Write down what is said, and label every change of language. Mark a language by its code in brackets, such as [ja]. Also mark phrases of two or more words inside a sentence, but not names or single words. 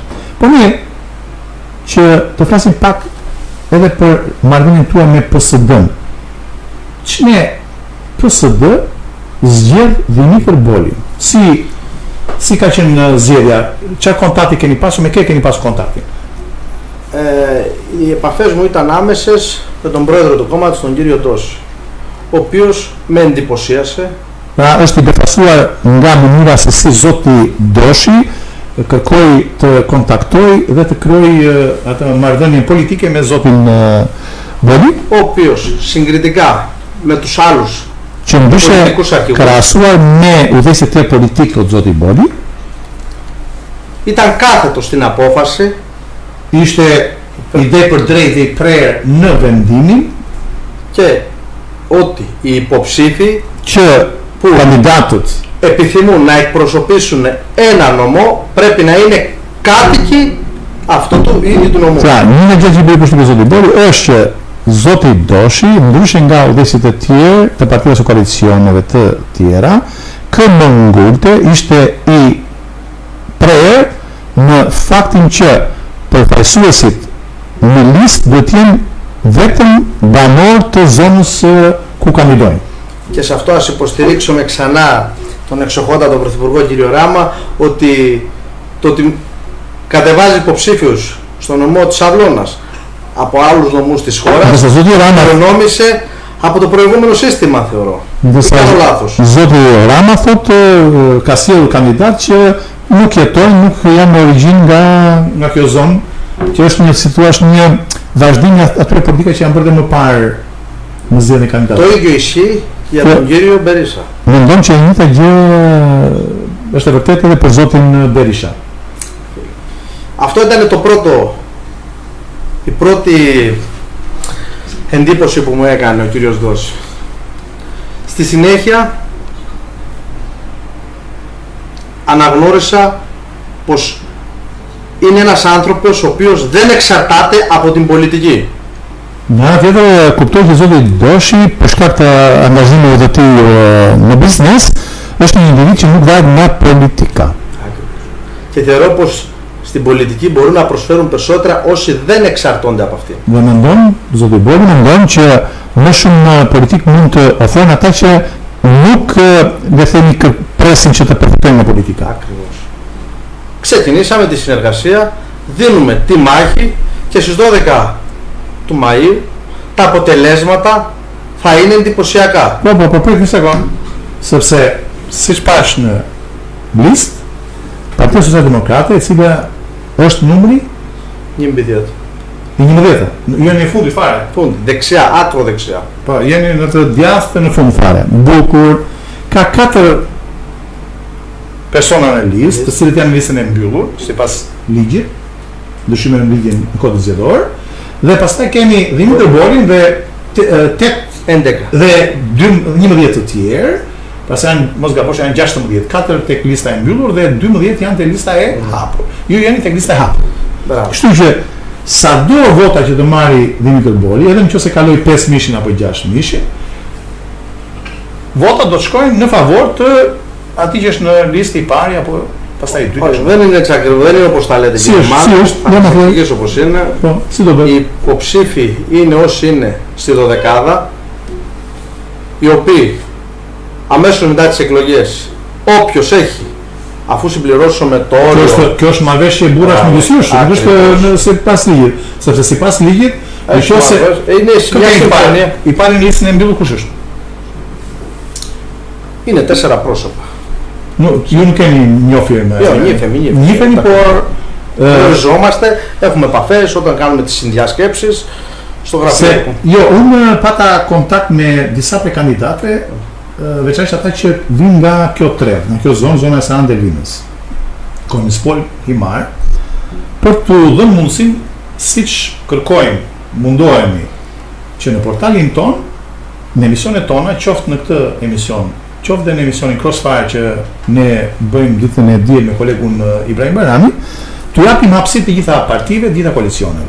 [sq] Po mirë, që të flasim pak edhe për marrëdhënien tuaj me PSD-n. Ç'ne PSD zgjedh Dimitër Bolin. Si ka qenë zgjedhja? Çfarë kontakti keni pasur, me kë keni pasur kontaktin? [el] Οι επαφές μου ήταν άμεσες με τον πρόεδρο του κόμματος, τον κύριο Ντόση, ο οποίος με εντυπωσίασε. [sq] Pra është i befasuar nga mënyra se si zoti Doshi kërkoi të kontaktoj dhe të kryoj atë marrëdhënie politike me zotin Boli, [el] ο οποίος συγκριτικά με τους άλλους [sq] që ndryshe krahasuar me udhëheqësit e politik të zotit Boli, [el] ήταν κάθετος στην απόφαση, [sq] ishte ide për drejtë i prerë në vendimin [el] και ότι οι υποψήφοι [sq] që kandidatët [el] επιθυμούν να εκπροσωπήσουν ένα νομό πρέπει να είναι κάτοικοι αυτού του ή του νομού. [sq] Pra, një gjë që bëri për zotin Boli është që zoti Doshi, ndryshe nga udhëheqësit e tjerë të partive së koalicioneve të tjera, këmbëngulte ishte i prerë në faktin që përfaqësuesit në listë do të jenë vetëm banor të zonës ku kandidojnë. [el] Και σε αυτό ας υποστηρίξουμε ξανά τον εξοχότατο Πρωθυπουργό κύριο Ράμα ότι το ότι κατεβάζει υποψήφιους στο νομό της Αυλώνας από άλλους νομούς της χώρας προνόμησε από το προηγούμενο σύστημα, θεωρώ. Δεν κάνω λάθος. [sq] Zoti Rama thotë ka sjellë kandidat që nuk jetojnë, nuk janë në origjinë nga kjo zonë, që është një situash një vazhdim i atyre politika që janë bërë më parë në zgjedhjen e kandidatëve. [el] Το ίδιο ισχύει για τον κύριο Berisha. [sq] Mendon që e njëjta gjë është e vërtetë edhe për zotin Berisha. [el] Αυτό ήταν το πρώτο, η πρώτη εντύπωση που μου έκανε ο κύριος Δόση. Στη συνέχεια αναγνώρισα πως είναι ένας άνθρωπος ο οποίος δεν εξαρτάται από την πολιτική. [sq] Në anë tjetër, kuptoj që zoti Doshi, për shkak të angazhimeve të tij në biznes, është një individ që nuk varet nga politika. [el] Και θεωρώ πως στην πολιτική μπορούν να προσφέρουν περισσότερα όσοι δεν εξαρτώνται από αυτήν. [sq] Dhe mendon, zoti Boli mendon që më shumë në politik mund të ofrojnë ata që nuk le themi presin që të përfitojnë nga politika. [el] Ακριβώς. Ξεκινήσαμε τη συνεργασία, δίνουμε τη μάχη και στις 12 του Μαΐου τα αποτελέσματα θα είναι εντυπωσιακά. [sq] Po, prit një sekond, sepse siç pash në listë, Partia Social-Demokrate, e cila është numri 11. i 11. Jeni në fundi fare. Fund, [el] dεξιά, άκρο δεξιά. [sq] Po, jeni në të djathtë në fund fare. Bukur. Ka 4 persona në listë, të cilët janë në listën e mbyllur, sipas ligjit, ndryshime në ligjin në kodin zgjedhor, dhe pastaj kemi Dimitër Bolin dhe 11. dhe 11 të tjerë, pastaj janë mos gabosh janë 16, 4 tek lista e mbyllur dhe 12 janë tek lista e hapur. Ju jeni tek lista e hapur. Bravo. Kështu që sado vota që të marri Dimitër Boli, edhe nëse kaloi 5.000 apo 6.000, votat do të shkojnë në favor të atij që është në listë i parë apo pastaj i dytë. [el] Δεν είναι έτσι ακριβώς, δεν είναι όπως τα λέτε κύριε Μάνο, θα όπως είναι. Οι υποψήφοι είναι όσοι είναι στη 12η, οι οποίοι αμέσως μετά τις εκλογές, όποιος έχει, αφού συμπληρώσουμε το όριο... [sq] Kjo është marrëveshje e burrash me dysysh, nuk është sipas ligjit, sepse sipas ligjit, nëse [el] είναι μια συμφωνία. [sq] I pari në listën e mbyllur kush është? [el] Είναι 4 πρόσωπα. [sq] Ju nuk keni njofje me... Njifemi, por... [el] Γνωριζόμαστε, έχουμε επαφές όταν κάνουμε τις συνδιασκέψεις στο γραφείο. [sq] Jo, unë pata kontakt me disa prej kandidate, veçanërisht ata që vinë nga kjo trevë, nga kjo zonë, zona e Sarandë e Linës, Konispol, Himar, për të dhënë mundësin, siç kërkojmë, mundohemi që në portalin ton, në emisionet tona, qoftë në këtë emision, qoftë dhe në emisionin Crossfire që ne bëjmë ditën e diel me kolegun Ibrahim Barami, të japim hapësi të gjitha partive, gjitha koalicioneve.